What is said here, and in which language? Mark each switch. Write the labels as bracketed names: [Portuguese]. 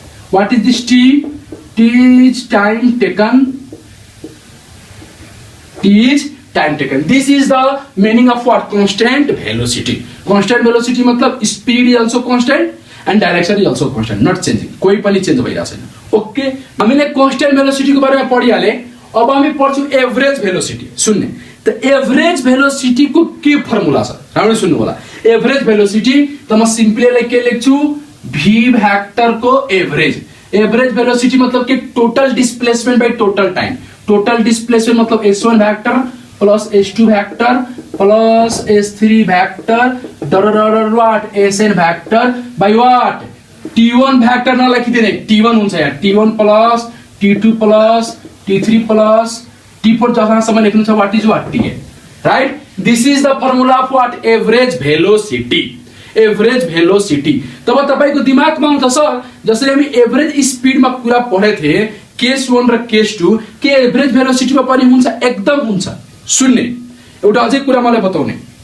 [English] What is this T? T is time taken. T is time taken. This is the meaning of what? Constant velocity. Constant velocity मतलब speed is also constant and direction is also constant, not changing. [Nepali] कोई पनि change भइरहेको छैन. Okay, हामीले constant velocity को बारेमा पढिहाले. अब हामी पढ्छौं एभरेज भेलोसिटी. सुन्ने त एभरेज भेलोसिटी को के फर्मुला छ? राम्ररी सुन्नु होला. एभरेज भेलोसिटी त म सिम्पली के लेख्छु? v वेक्टर को एभरेज. एभरेज भेलोसिटी मतलब के total displacement by total time. Total displacement मतलब s1 vector plus s2 vector plus s3 vector डर what sn vector by what t1 vector नलेखिदिने. t1 हुन्छ यहाँ. t1 plus t2 plus t3 plus t4 जहाँसम्म लेख्नु छ what is what t. [English] Right, this is the formula of what average velocity. Average velocity. [Nepali] तब तपाईको दिमागमा आउँछ सर जसरी हामी एभरेज स्पिडमा कुरा पढे थिए केस 1 र केस 2 के एभरेज भेलोसिटीमा पनि हुन्छ? एकदम हुन्छ. सुन्ने एउटा अझै कुरा मलाई बताउने.